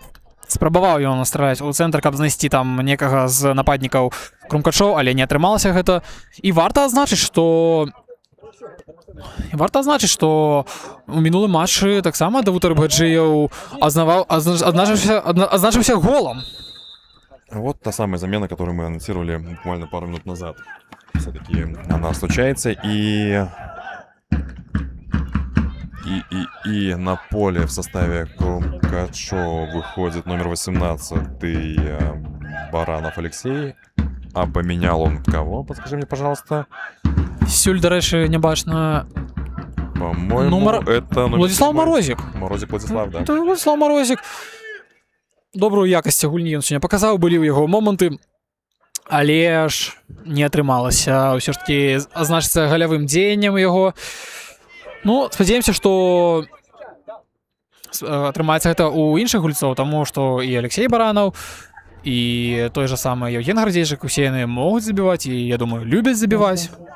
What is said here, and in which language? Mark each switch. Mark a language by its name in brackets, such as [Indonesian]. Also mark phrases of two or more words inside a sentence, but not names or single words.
[Belarusian] Спрабаваў ён страляць у цэнтр, каб знайсці там некага з нападнікаў Крумкачоў, але не атрымалася гэта. І варта адзначыць, што у мінулым матчы таксама Давуд Рыбгаджыеў адзначыўся голам. [Russian] Вот та самая замена, которую мы анонсировали буквально пару минут назад. Все-таки она случается, и на поле в составе Крумкачова выходит номер 18 Баранов Алексей. А поменял он кого? Подскажи мне, пожалуйста. [Belarusian] Сюль, дарэчы, не бачна. [Russian] По-моему, это... Владислав Марозік. Марозік Владислав, да. Это Владислав Марозік. [Belarusian] Добрую якасць гульні ён сёння паказаў, былі ў яго моманты, але ж не атрымалася ўсё ж такі азначыцца галявым дзеяннем яго. Ну, спадзяемся, што атрымаецца гэта ў іншых гульцоў, таму што і Алексей Баранаў, і той же самы Евген Гардзейчык, усе яны могуць забіваць, і, я думаю, любяць забіваць.